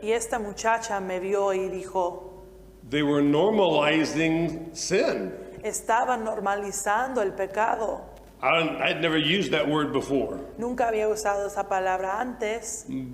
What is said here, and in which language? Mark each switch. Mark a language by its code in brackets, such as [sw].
[es] Y esta muchacha me vio y dijo, [en] they were normalizing sin. [es] estaban normalizando el pecado. [en] I'd never used that word before, [es] Nunca había usado esa palabra antes,